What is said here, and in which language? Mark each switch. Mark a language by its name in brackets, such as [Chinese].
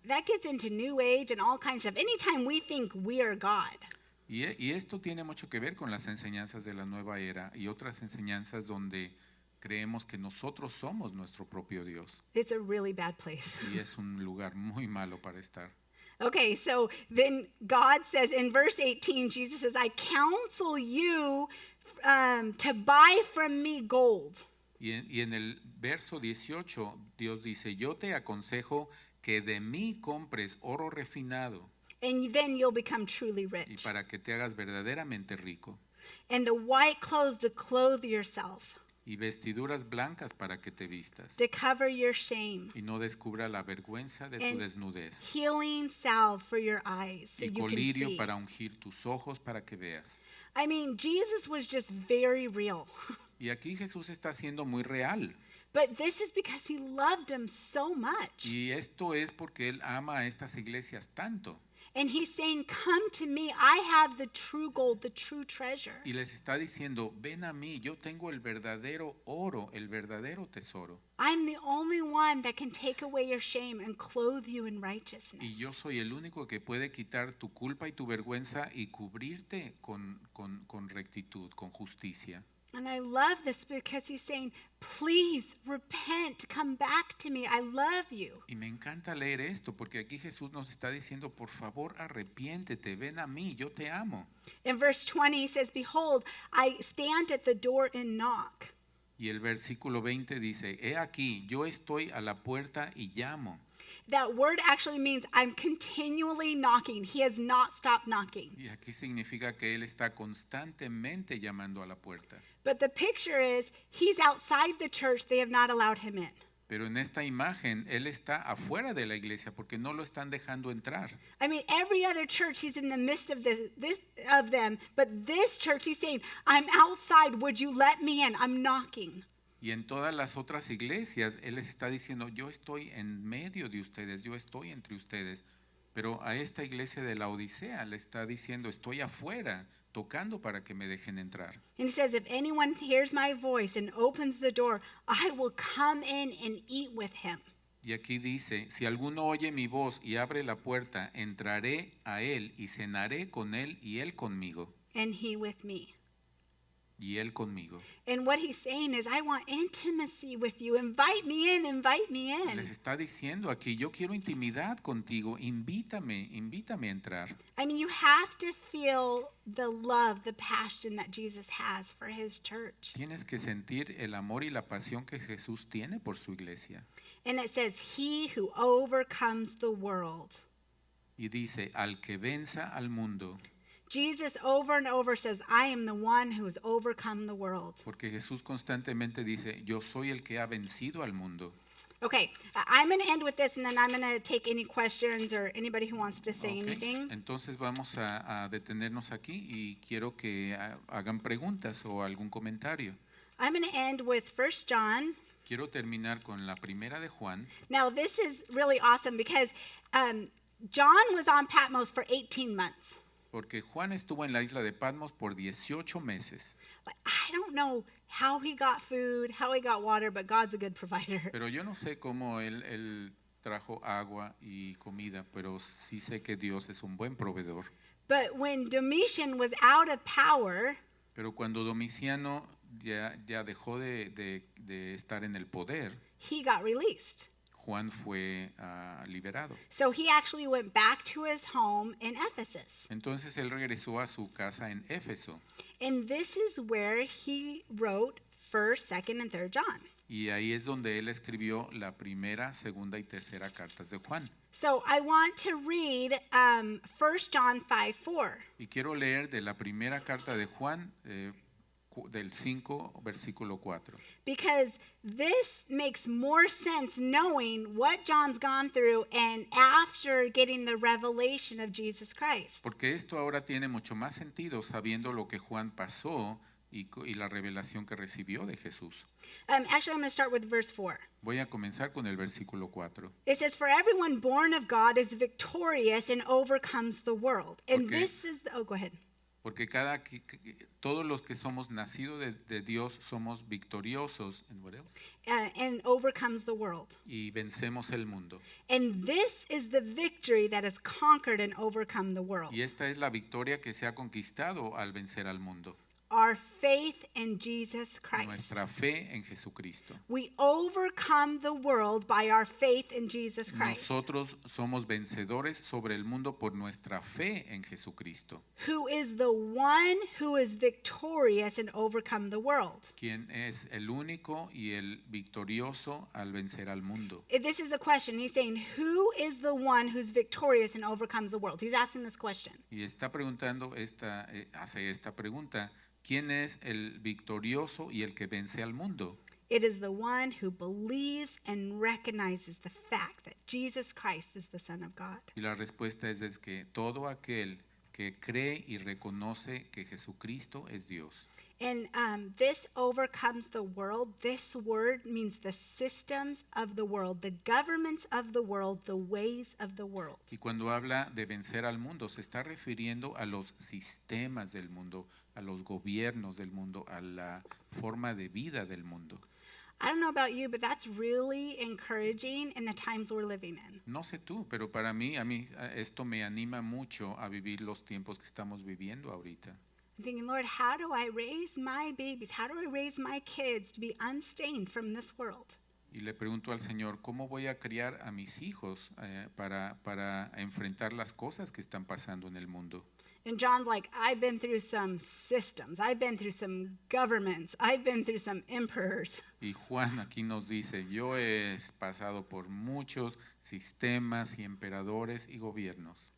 [English] that gets into New Age and all kinds of stuff. Anytime we think we are God, [Spanish] Y esto tiene mucho que ver con las enseñanzas de la nueva era y otras enseñanzas donde creemos que nosotros somos nuestro propio Dios. [English] it's a really bad place. [Spanish] Y es un lugar muy malo para estar. [English] Okay, so then God says in verse 18, Jesus says, I counsel you to buy from me gold. [Spanish] Y en el verso 18, Dios dice, yo te aconsejo que de mí compres oro refinado [English] And then you'll become truly [Spanish] y [English] rich. [Spanish] para que te hagas verdaderamente rico, [English] And the white clothes to clothe yourself, [Spanish] y vestiduras blancas para que te vistas, [English] to cover your shame, [Spanish] y no descubra la vergüenza de tu [English] and [Spanish] desnudez, [English] healing salve for your eyes so [Spanish] y [English] you can [Spanish] colirio [English] see. [Spanish] para ungir tus ojos para que veas. [English] I mean, Jesus was just very real. [Spanish] Y aquí Jesús está siendo muy real. [English] But this is because he loved them so much. [Spanish] Y esto es porque Él ama a estas iglesias tanto. [English] And he's saying, come to me. I have the true gold, the true treasure. [Spanish] Y les está diciendo, ven a mí, yo tengo el verdadero oro, el verdadero tesoro. [English] I'm the only one that can take away your shame and clothe you in righteousness. [Spanish] Y yo soy el único que puede quitar tu culpa y tu vergüenza y cubrirte con rectitud, con justicia. [English] And I love this because he's saying, please repent, come back to me. I love you. [Spanish] Y me encanta leer esto porque aquí Jesús nos está diciendo, por favor, arrepiéntete, ven a mí, yo te amo. [English] In verse 20, he says, behold, I stand at the door and knock. [Spanish] Y el versículo 20 dice, he aquí, yo estoy a la puerta y llamo. [English] That word actually means I'm continually knocking. He has not stopped knocking. [Spanish] Y aquí significa que Él está constantemente llamando a la puerta. [English] But the picture is he's outside the church. They have not allowed him in. [Spanish] Pero en esta imagen, él está afuera de la iglesia porque no lo están dejando entrar. [English] I mean, every other church, he's in the midst of of them, but this church, he's saying, I'm outside. Would you let me in? I'm knocking. [Spanish] Y en todas las otras iglesias, él les está diciendo, yo estoy en medio de ustedes, yo estoy entre ustedes. Pero a esta iglesia de la Odisea le está diciendo, estoy afuera, tocando para que me dejen entrar. [English] And he says, if anyone hears my voice and opens the door, I will come in and eat with him. [Spanish] Y aquí dice, si alguno oye mi voz y abre la puerta, entraré a él y cenaré con él y él conmigo. [English] And he with me. [Spanish] Y él conmigo. [English] And what he's saying is, I want intimacy with you. Invite me in, invite me in. [Spanish] Les está diciendo aquí, yo quiero intimidad contigo, invítame a entrar. [English] I mean, you have to feel the love, the passion that Jesus has for his church. [Spanish] Tienes que sentir el amor y la pasión que Jesús tiene por su iglesia. [English] And it says, he who overcomes the world. [Spanish] Y dice, al que venza al mundo. [English] Jesus over and over says, I am the one who has overcome the world. [Spanish] Porque Jesús constantemente dice, yo soy el que ha vencido al mundo. [English] Okay, I'm going to end with this, and then I'm going to take any questions or anybody who wants to say [Spanish] Ok, [English] anything. [Spanish] entonces vamos a detenernos aquí y quiero que hagan preguntas o algún comentario. [English] I'm going to end with 1 John. [Spanish] Quiero terminar con la primera de Juan. [English] Now, this is really awesome because John was on Patmos for 18 months. [Spanish] Porque Juan estuvo en la isla de Patmos por 18 meses. [English] Like, I don't know how he got food, how he got water, but God's a good provider. [Spanish] Pero yo no sé cómo él trajo agua y comida, pero sí sé que Dios es un buen proveedor. [English] But when Domitian was out of power, [Spanish] Pero cuando Domiciano ya dejó de estar en el poder, [English] he got released. [Spanish] Juan fue liberado. [English] So he actually went back to his home in Ephesus. [Spanish] Entonces él regresó a su casa en Éfeso. [English] And this is where he wrote 1st, 2nd, and 3rd John. [Spanish] Y ahí es donde él escribió la primera, segunda y tercera cartas de Juan. [English] So I want to read 1 John 5:4. [Spanish] Y quiero leer de la primera carta de Juan, del 5, versículo 4. [English] Because this makes more sense knowing what John's gone through and after getting the revelation of Jesus Christ. [Spanish] Porque esto ahora tiene mucho más sentido sabiendo lo que Juan pasó y la revelación que recibió de Jesús. [English] Actually, I'm going to start with verse 4. [Spanish] Voy a comenzar con el versículo 4. [English] It says, for everyone born of God is victorious and overcomes the world. And Okay. this is, oh, go ahead. [Spanish] Porque todos los que somos nacidos de Dios somos victoriosos [English] and what else? And overcomes the world. [Spanish] Y vencemos el mundo. [English] And this is the victory that has conquered and overcome the world. [Spanish] Y esta es la victoria que se ha conquistado al vencer al mundo. [English] Our faith in Jesus Christ. [Spanish] Nuestra fe en Jesucristo. [English] We overcome the world by our faith in Jesus Christ, [Spanish] Nosotros somos vencedores sobre el mundo por nuestra fe en Jesucristo, [English] who is the one who is victorious and overcome the world. [Spanish] quien es el único y el victorioso al vencer al mundo. [English] This is a question. He's saying, who is the one who's victorious and overcomes the world? He's asking this question. [Spanish] Y está preguntando hace esta pregunta, ¿quién es el victorioso y el que vence al mundo? [English] It is the one who believes and recognizes the fact that Jesus Christ is the Son of God. [Spanish] Y la respuesta es que todo aquel que cree y reconoce que Jesucristo es Dios. [English] And this overcomes the world. This word means the systems of the world, the governments of the world, the ways of the world. [Spanish] Y cuando habla de vencer al mundo, se está refiriendo a los sistemas del mundo, a los gobiernos del mundo, a la forma de vida del mundo. [English] I don't know about you, but that's really encouraging in the times we're living in. [Spanish] No sé tú, pero para mí, esto me anima mucho a vivir los tiempos que estamos viviendo ahorita. [English] I'm thinking, Lord, how do I raise my babies? How do I raise my kids to be unstained from this world? [Spanish] Y le pregunto al Señor, ¿cómo voy a criar a mis hijos para enfrentar las cosas que están pasando en el mundo? [English] And John's like, I've been through some systems. I've been through some governments. I've been through some emperors. [Spanish] Y Juan aquí nos dice, yo he pasado por muchos sistemas y emperadores y gobiernos.